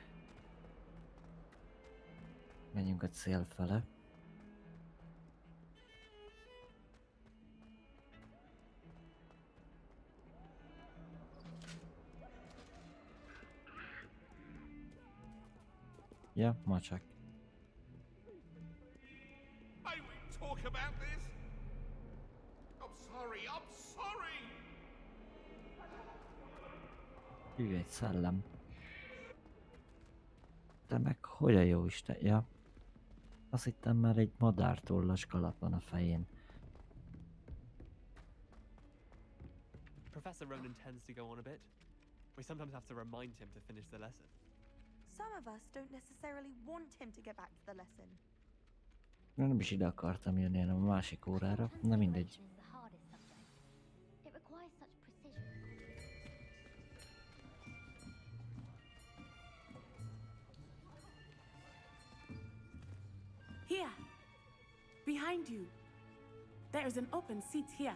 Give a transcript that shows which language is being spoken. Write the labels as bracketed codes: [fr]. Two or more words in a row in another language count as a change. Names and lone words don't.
[hu] Menjünk a cél fele. Ja, macsak. [en] May we talk about this? I'm sorry. [hu] Hű, egy szellem. De meg hogy a jó Isten? Ja. Azt hittem már egy madártollas kalap van a fején. [en] Professor Ronan tends to go on a bit. We sometimes have to remind him to finish the lesson. Some of us don't necessarily want him to get back to the lesson. [hu] Nem is ide akartam jönni, hanem a másik órára. Na mindegy. [en] Here, behind you. There is an open seat here.